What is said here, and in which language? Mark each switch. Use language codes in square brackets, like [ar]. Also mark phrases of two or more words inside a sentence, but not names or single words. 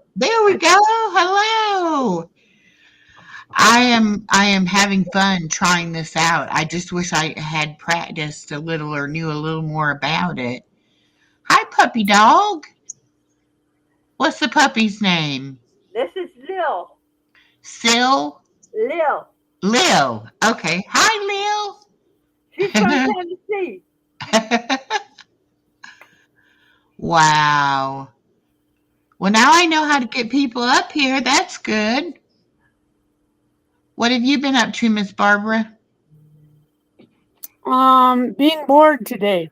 [en] There we go. Hello. I am having fun trying this out. I just wish I had practiced a little or knew a little more about it. Hi, puppy dog. What's the puppy's name? This is Lil. Sil? Lil. Lil. Okay. Hi, Lil. She's from Tennessee. Wow. Well, now I know how to get people up here. That's good. What have you been up to, Miss Barbara? Being bored today.